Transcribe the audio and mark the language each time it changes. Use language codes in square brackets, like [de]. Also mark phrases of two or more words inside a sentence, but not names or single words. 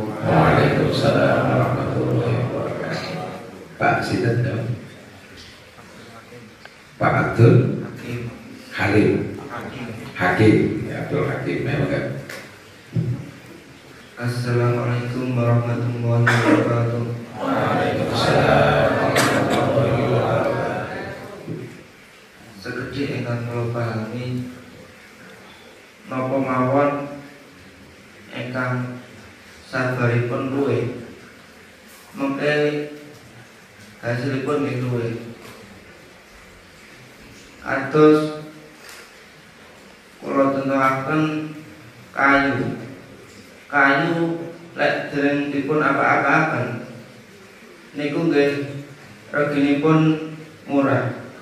[ar] وعليكم السلام ورحمة الله وبركاته. [jv] Pak Sinten dong. Pak Abdul Halim. Hakim. [id] Ya, Abdul Hakim memang kan. [ar] السلام عليكم ورحمة الله وبركاته. وعليكم السلام ورحمة الله وبركاته. [jv] Sekedhik ingkang kula pahami napa mawon ingkang sabaripun luwih mengke hasilipun nggih luwih. Kados kula tentuaken kayu lek dereng dipun apa-apaken niku nggih reginipun murah.